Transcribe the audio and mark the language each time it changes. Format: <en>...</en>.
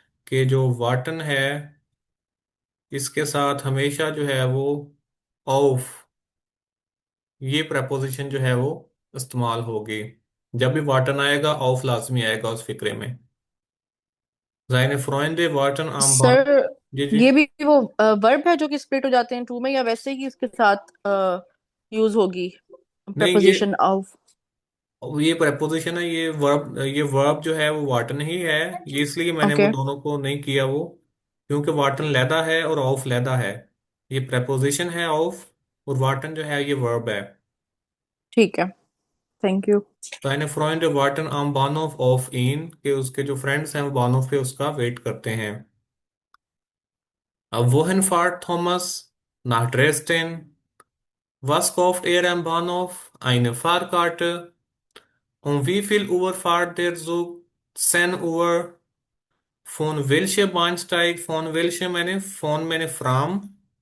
<hi>कि जो वाटन है इसके साथ हमेशा जो है वो ऑफ, ये प्रेपोजिशन जो है वो इस्तेमाल होगी। जब भी वाटन आएगा ऑफ लाजमी आएगा उस फिक्रे में।</hi> <de>Seine Freunde warten am Bahnhof।</de> <hi>Sir, जी जी। ये भी वो वर्ब है जो कि स्प्लिट हो जाते हैं टू में, या वैसे ही इसके साथ यूज होगी नहीं, ये प्रपोजिशन ऑफ? ये preposition है, ये वर्ब जो है वो वाटन ही है। ये इसलिए मैंने वो ओके, दोनों को नहीं किया वो, क्योंकि वाटन लैदा है और ऑफ लैदा है। ये preposition है ऑफ, और वाटन जो है ये वर्ब है। ठीक है, thank you.</hi> <de>Seine Freunde warten am Bahnhof auf ihn,</de> <hi>कि उसके जो फ्रेंड्स हैं वो बानोफ पे उसका वेट करते हैं।</hi> <de>अब wohin fährt Thomas? Nach Dresden। Was kauft er am Bahnhof? Eine Fahrkarte। Um wie viel Uhr fährt der Zug? 10 Uhr। Von welcher Bahnsteig?</de> <hi>Von मैंने from।</hi>